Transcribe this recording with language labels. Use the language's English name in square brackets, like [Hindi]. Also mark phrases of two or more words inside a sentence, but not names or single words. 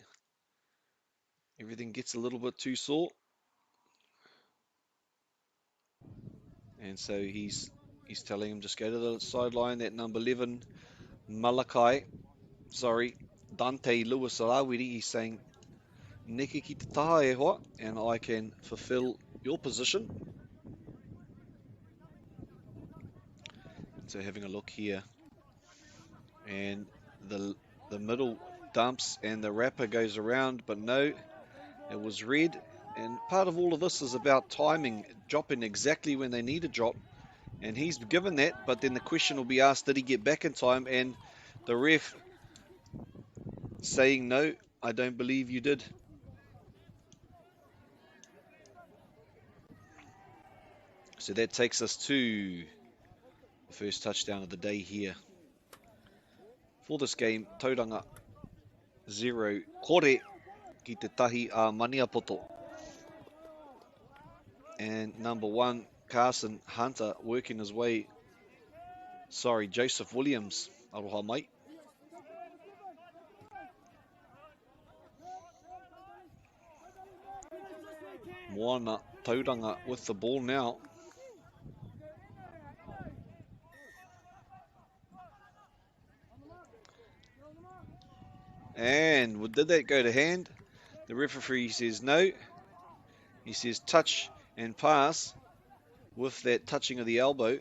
[English] Everything gets a little bit too sore. And so he's telling him, just go to the sideline. That number 11, Dante Lewis Arawiri, he's saying, [Māori] neke ki te taha e hoa, [English] and I can fulfill your position. So having a look here, and the middle dumps and the wrapper goes around, but no, it was red. And part of all of this is about timing, dropping exactly when they need to drop. And he's given that, but then the question will be asked, did he get back in time? And the ref saying, no, I don't believe you did. So that takes us to the first touchdown of the day here. For this game, [Māori] Tauranga 0, Kore ki te tahi a Maniapoto. [English] And number 1, Carson Hunter working his way, Joseph Williams, [Māori] aroha mai. [English] Moana Tauranga with the ball now. And did that go to hand? The referee says no. He says touch and pass with that touching of the elbow.